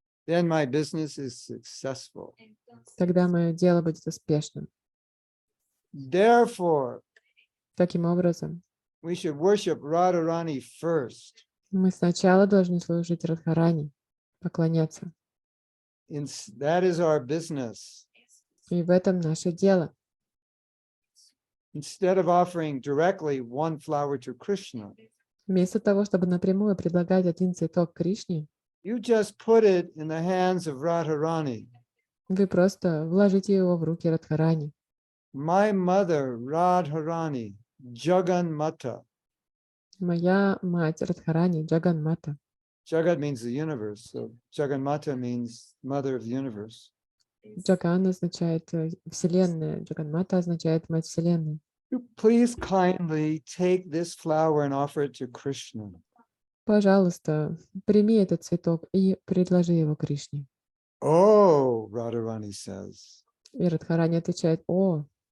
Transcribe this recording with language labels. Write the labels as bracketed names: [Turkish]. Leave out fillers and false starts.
[English] then my business is successful. [Russian] тогда мое дело будет успешным. [English] Therefore, [Russian] Таким образом, [English] we should worship Radharani first. [Russian] мы сначала должны служить Радхарани, поклоняться. [English] That is our business. [Russian] И в этом наше дело. [English] Instead of offering directly one flower to Krishna, [Russian] Вместо того, чтобы напрямую предлагать один цветок Кришне, [English] you just put it in the hands of Radharani. [Russian] вы просто вложите его в руки Радхарани. [English] My mother, Radharani, Jaganmata. [Russian] Моя мать Радхарани, Джаганмата. [English] Jagat means the universe, so Jaganmata means mother of the universe. [Russian] Джаган означает Вселенная, Джаганмата означает Мать Вселенной. [English] Please kindly take this flower and offer it to Krishna. [Russian] Пожалуйста, прими этот цветок и предложи его Кришне. [English] Oh, Radharani says. [Russian] И Радхарани отвечает: oh,